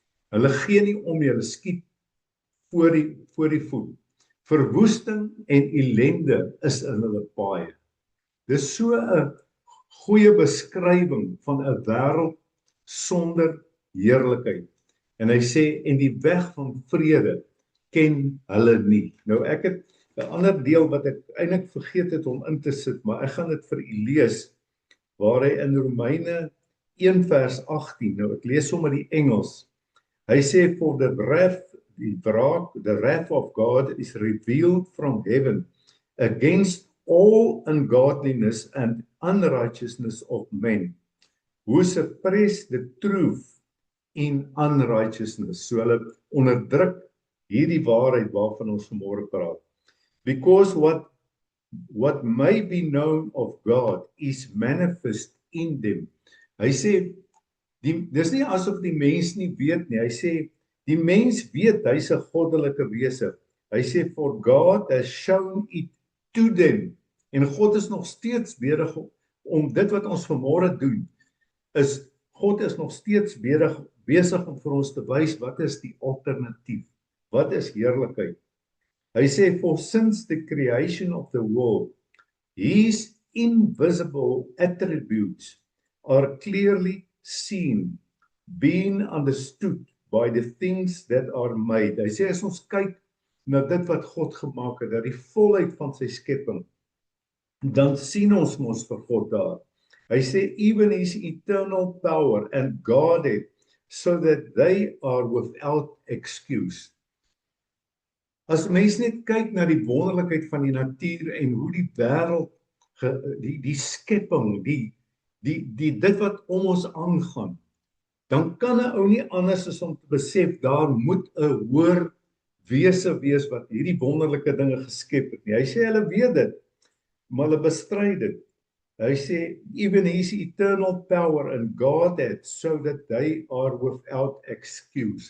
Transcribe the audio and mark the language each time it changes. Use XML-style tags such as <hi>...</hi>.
<af>Hulle gee nie om nie, hulle skiet voor die voet. Verwoesting en ellende is in hulle paaie. Dis so 'n goeie beskrywing van 'n wêreld sonder heerlikheid. En hy sê, en die weg van vrede ken hulle nie. Nou ek het 'n ander deel wat ek eintlik vergeet het om in te sit, maar ek gaan dit vir u lees, waar hy in Romeine 1 vers 18, nou ek lees sommer die Engels. Hy sê,</af> <en>for the wrath of God is revealed from heaven against all ungodliness and unrighteousness of men, who suppress the truth in unrighteousness.</en> <af>So hulle onderdruk hierdie waarheid waarvan ons vanmôre praat.</af> <en>Because what may be known of God is manifest in them.</en> <af>Hy sê, dis nie asof die mens nie weet nie. Hy sê, die mens weet hy's 'n goddelike wese. Hy sê,</af> <en>for God has shown it to them.</en> <af>En God is nog steeds besig om dit wat ons vanmôre doen, God is nog steeds besig om vir ons te wys wat is die alternatief, wat is heerlikheid. Hy sê,</af> <en>for since the creation of the world, his invisible attributes are clearly seen, being understood by the things that are made.</en> <af>Hy sê, as ons kyk na dit wat God gemaak het, dat die volheid van sy skepping, dan sien ons mos vir God daar. Hy sê,</af> <en>even his eternal power and Godhead, so that they are without excuse.</en> <af>As mens net kyk na die wonderlikheid van die natuur en hoe die wêreld, die skepping, dit wat om ons aangaan, dan kan 'n ou nie anders as om te besef, daar moet 'n hoër wese wees wat hierdie wonderlike dinge geskep het nie. Hy sê hulle weet dit, maar hulle bestry dit. Hy sê,</af> <en>even his eternal power and Godhead, so that they are without excuse.</en>